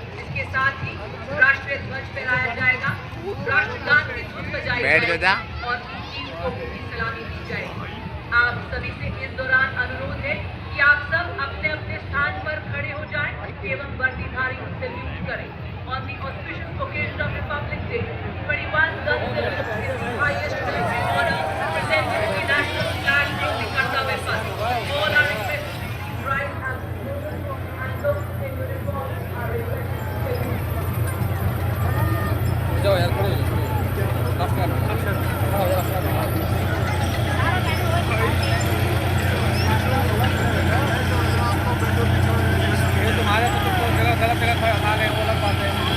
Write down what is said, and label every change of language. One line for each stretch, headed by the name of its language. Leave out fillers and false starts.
Hindi: इसके साथ ही राष्ट्रीय ध्वज फहराया जाएगा, राष्ट्रगान की धुन बजाई जाएगी और 21 तोपों की सलामी दी जाएगी। आप सभी से इस दौरान अनुरोध है कि आप सब अपने अपने स्थान पर खड़े हो जाएं एवं वर्दीधारी को सैल्यूट करें।
English: On the auspicious occasion of Republic Day, 21 gun salutes is the highest military honor presented to the national flag from the Kartavya Path. All are requested to keep right as and those in uniform are requested to
Hindi: जाओ यार खड़े तुम्हारे तो तुमको गलत जगह खा गए वो अलग बात है।